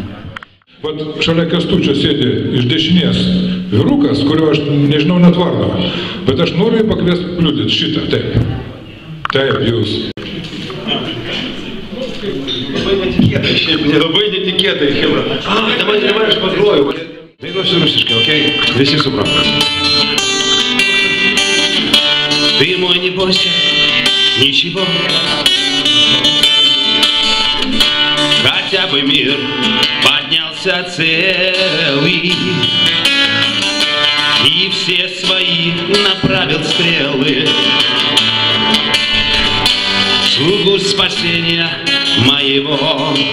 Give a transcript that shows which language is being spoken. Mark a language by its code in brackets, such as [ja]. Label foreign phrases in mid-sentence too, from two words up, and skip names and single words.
[lt] Vat šalia Kęstučio sėdi iš dešinės vyrukas, kurio aš nežinau net vardo, bet aš noriu jį pakviesti liudyti šitą. Taip. Taip, jūs. Labai netikėtai, Hebra. Dabar aš pagroju. Dainuosiu rusiškai, okei? Visi supranta. [ru] Ты мой, не бойся, ничего. Хотя бы мир поднялся целый и все свои направил стрелы слугу спасения моего.